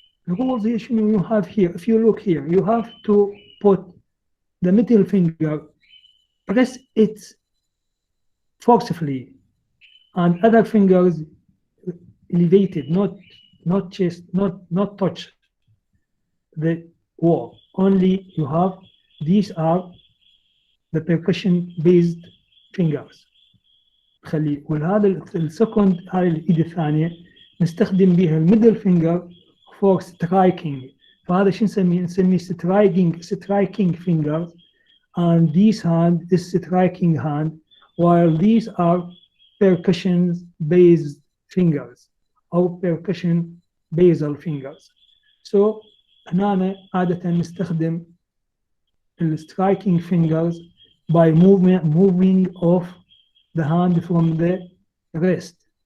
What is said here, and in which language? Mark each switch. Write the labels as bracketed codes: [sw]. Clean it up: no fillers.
[en] The rules you have here, if you look here, you have to put the middle finger, press it forcefully, and other fingers elevated, not chest, not touch the wall. Only you have, these are the percussion based fingers. [ar] خليه. والهذا السكند، هاي الايد الثانيه نستخدم بها الميدل فينجر فور سترايكينج. فهذا شو نسميه [en] striking fingers, and this hand is striking hand, while these are percussion based fingers او percussion basal fingers. So [ar] هنا عادة نستخدم [en] striking fingers by moving off the hand from the wrist.